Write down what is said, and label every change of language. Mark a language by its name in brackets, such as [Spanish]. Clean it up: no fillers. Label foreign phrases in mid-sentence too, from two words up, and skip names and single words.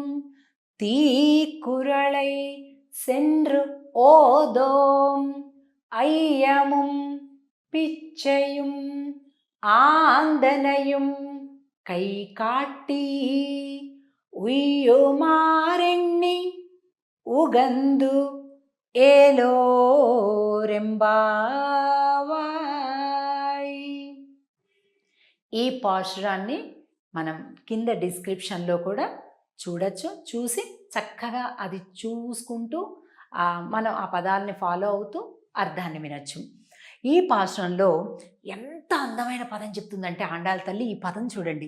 [Tamil] தீக்குறளை சென்று ஓதோம் ஐயமும் பிச்சையும் ஆந்தனையும் கை காட்டி உய்யுமாரெண்ணி உகந்து ఏలోరెంబావాయ్. [Telugu] ఈ పాశురాన్ని మనం కింద డిస్క్రిప్షన్లో కూడా చూడొచ్చు. చూసి చక్కగా అది చూసుకుంటూ మనం ఆ పదాలని ఫాలో అవుతూ అర్థాన్ని వినొచ్చు. ఈ పాశురంలో ఎంత అందమైన పదం చెప్తుందంటే ఆండాల్ తల్లి ఈ పదం చూడండి.